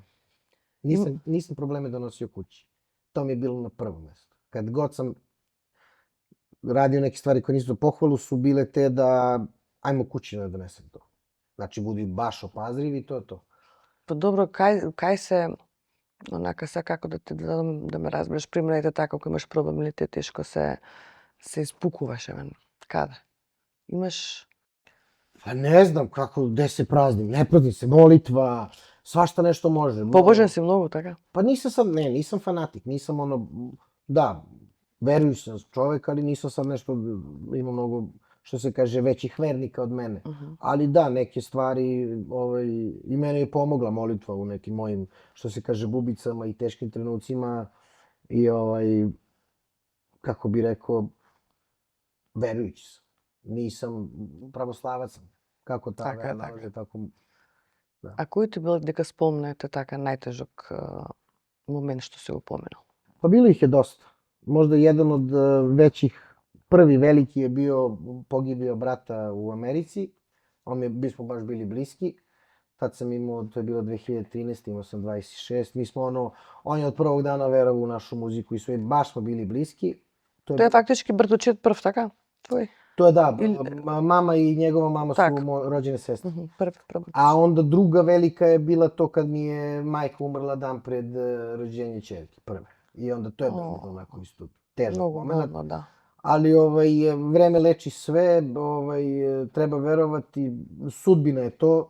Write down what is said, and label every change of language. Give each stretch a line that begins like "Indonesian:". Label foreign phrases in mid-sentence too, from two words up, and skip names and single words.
Serbian: Nisam probleme donosio kući. To mi je bilo na prvom mjestu. Kad god sam radio neke stvari koje nisu za pohvalu, su bile te da ajmo kući da donesem to. Znači, budi baš opazriv i to je to.
Macedonian: Pa dobro, kaj se, oнака сега како да ме разбереш, пример, ете така, ако имаш проблем или те тешко се испукуваш, евен, каде? Имаш...
Serbian: Pa ne znam kako, gde se praznim, ne praznim se, molitva, svašta nešto može.
Macedonian: Побожен си многу, така?
Serbian: Pa nisam fanatik, nisam ono, da, verujući sam čovek, ali nisam sad nešto, ima mnogo, što se kaže, većih vernika od mene. Ali da, neke stvari, i mene je pomogla molitva u nekim mojim, što se kaže, bubicama i teškim trenucima i kako bi rekao, verujući sam. Nisam pravoslavac sam. Kako ta vera nalaže, tako...
Macedonian: А кој ти бил, дека спомнете така најтежок момент што си го поменал?
Serbian: Pa bilo ih je dosta. Možda jedan od većih, prvi veliki je bio, pogibio brata u Americi. Mi smo baš bili bliski. Tad sam imao, to je bilo 2013, imao sam 26. Mi smo on je od prvog dana verovao u našu muziku i sve, baš smo bili bliski. To je
Macedonian: фактички братовчет прв, така? Твој?
Serbian: To je da, mama i njegova mama su rođene sestre. A onda druga velika je bila to kad mi je majka umrla dan pred rođenje ćerke, prve. I onda to je bilo onako isto težak moment. Da. Ali vreme leči sve, treba verovati, sudbina je to.